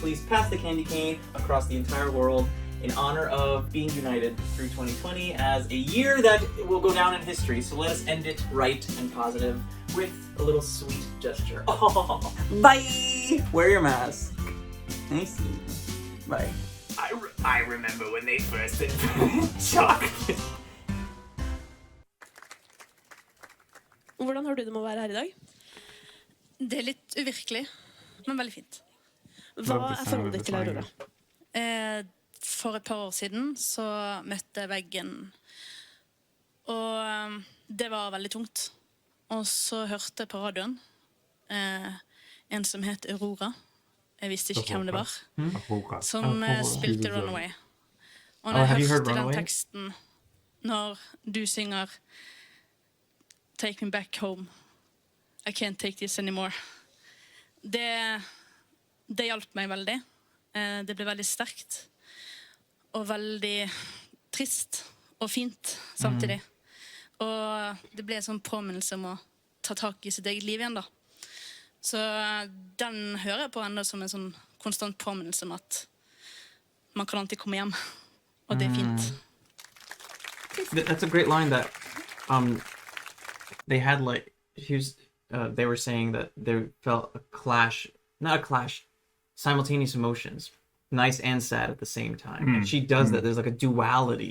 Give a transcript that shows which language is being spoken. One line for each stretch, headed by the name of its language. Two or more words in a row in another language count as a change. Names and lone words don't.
English: Please pass the candy cane across the entire world in honor of being united through 2020 as a year that will go down in history. So let us end it right and positive with a little sweet gesture. Oh, bye! Wear your mask. Nice. Bye. I remember when they first invented chocolate.
Norwegian: Hvordan har du det med å være her i dag? Det er litt uvirkelig, men veldig fint. Hva er forholdet ditt til Aurora? For et par år siden så møtte jeg veggen, og det var veldig tungt. Og så hørte jeg på radioen en som het Aurora. Jeg visste ikke hvem det var. Som spilte Runaway. Og når jeg hørte den teksten, når du synger
English: Take me back home, I can't take this anymore.
Norwegian: Det hjalp meg veldig. Det ble veldig sterkt. Og veldig trist og fint samtidig. Og det ble en sånn påminnelse om å ta tak i sitt eget liv igjen da. Så den hører jeg på enda som en sånn konstant påminnelse om at man kan alltid komme hjem. Og det er fint.
English: That's a great line that they had like they were saying that they felt a clash, not a clash, simultaneous emotions, nice and sad at the same time. And she does that. There's like a duality